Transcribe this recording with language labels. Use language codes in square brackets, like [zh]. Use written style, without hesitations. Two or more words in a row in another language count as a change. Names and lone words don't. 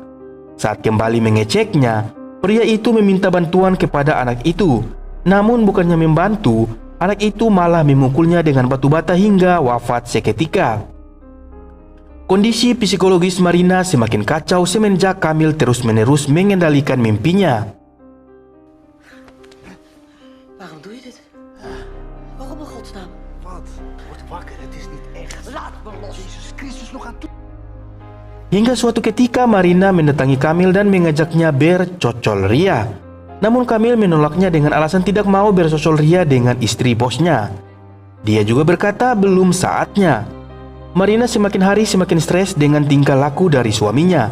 [id] Saat kembali mengeceknya, pria itu meminta bantuan kepada anak itu. Namun bukannya membantu, anak itu malah memukulnya dengan batu bata hingga wafat seketika. Kondisi psikologis Marina semakin kacau semenjak Kamil terus-menerus mengendalikan mimpinya. [nl] Waarom doe je dit? Waarom in godsnaam? Wat? Word wakker, het is niet echt. Laat me los. Jezus Christus nog aan toe. [id] Hingga suatu ketika Marina mendatangi Kamil dan mengajaknya bercocol ria. Namun Kamil menolaknya dengan alasan tidak mau bersocol ria dengan istri bosnya. Dia juga berkata belum saatnya. Marina semakin hari semakin stres dengan tingkah laku dari suaminya.